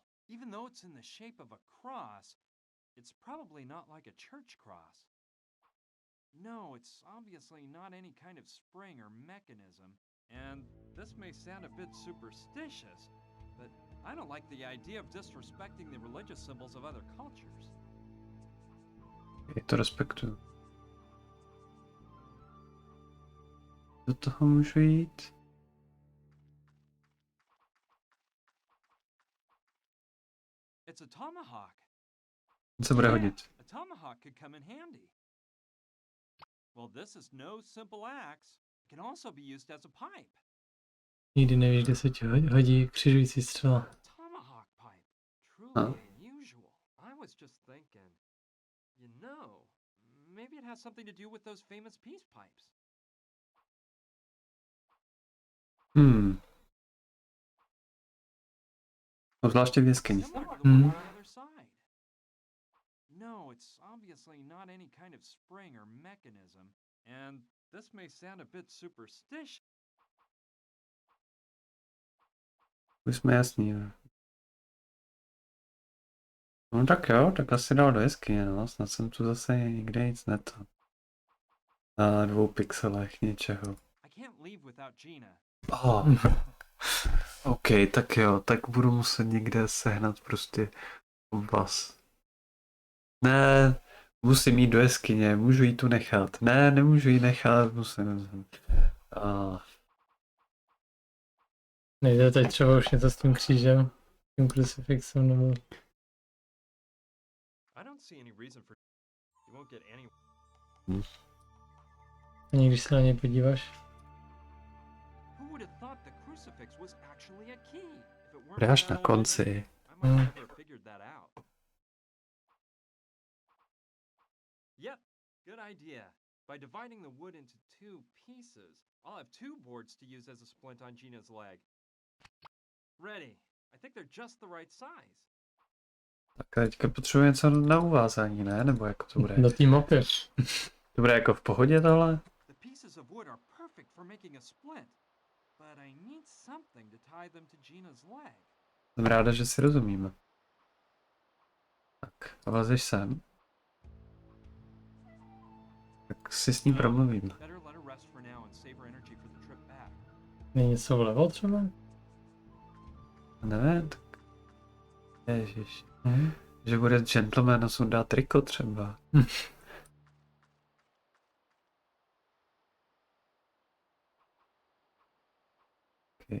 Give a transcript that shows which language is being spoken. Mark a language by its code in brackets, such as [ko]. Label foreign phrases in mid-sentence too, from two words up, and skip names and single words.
[en] Even though it's in the shape of a cross, it's probably not like a church cross. No, it's obviously not any kind of spring or mechanism, and this may sound a bit superstitious, but I don't like the idea of disrespecting the religious symbols of other cultures. [cs] Já to respektuju. Do toho můžu jít? [en] It's a tomahawk. [cs] Co bude [en] Yeah, [cs] hodit? [en] a tomahawk could come in handy. Well, this is no simple axe. It can also be used as a pipe. [cs] Nikdy nevíš, kde se ti hodí křižující střela. [en] A tomahawk pipe. Truly Huh? unusual. I was just thinking, you know, maybe it has something to do with those famous peace pipes. [cs] Zvláště v jeskyni. [en] Similar to the one on the other side. No, it's obviously not any kind of spring or mechanism, and this may sound a bit superstitious. [cs] Už jsme jasní, jo. No tak jo, tak asi dal do jeskyně, no. Snad jsem tu zase nikde nic neto. Na 2 pixelech něčeho. [en] I can't leave without Gina. Oh. [cs] OK, tak jo, tak budu muset někde sehnat prostě kompas. Ne, musím jít do jeskyně, můžu jí tu nechat. Ne, nemůžu jí nechat, musím. Nejde teď třeba už něco s tím křížem, tím krucifixem nebo... [en] I don't see any reason for you won't get any. [cs] Ani když se na něj podíváš. [en] Who would have thought the crucifix was actually a key? If it weren't [cs] Bude až [en] for [cs] na [en] that old [cs] konci. [en] lady, I might never have figured that out. Yep, good idea. By dividing the wood into 2 pieces, I'll have 2 boards to use as a splint on Gina's leg. Ready. I think they're just the right size. [cs] Tak teďka potřebuji něco na uvázání, ne? Nebo jako to bude? Do té mapy. To bude jako v pohodě tohle? [en] The pieces of wood are perfect for making a split, but I need something to tie them to Gina's leg. [cs] Jsem ráda, že si rozumíme. Tak, a vlezeš sem? Tak si s ní promluvím. [en] Better let her rest for now and save her energy for the trip back. [cs] Není něco vlevo třeba? Nevím, tak... Ježiš. Že bude gentleman a sundá triko třeba. [en] Okay.